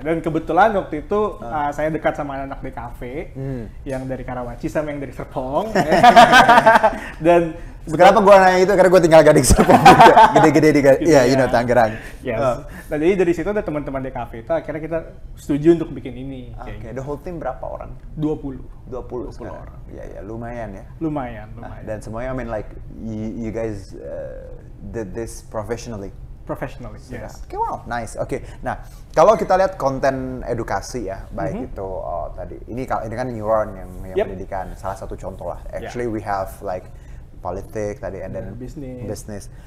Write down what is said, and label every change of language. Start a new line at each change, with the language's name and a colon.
Indonesian: Dan kebetulan waktu itu saya dekat sama anak di kafe yang dari Karawaci sama yang dari Serpong. Dan kenapa gue nanya itu? Karena gue tinggal Gading Serpong juga. Gede-gede di Tangerang.
English: Yes.
Indonesian: Nah, jadi dari situ ada teman-teman di kafe itu akhirnya kita setuju untuk bikin ini.
English: The whole team
Indonesian: berapa orang? 20 orang. Iya, lumayan ya. Lumayan. Dan semuanya,
English: you guys did this professionally. Yes. Wow, nice.
Indonesian: Nah, kalau kita lihat konten edukasi ya, baik itu tadi ini kan neuron yang pendidikan, salah satu contoh lah.
English: Actually we have like
Indonesian: politik tadi
English: and then business.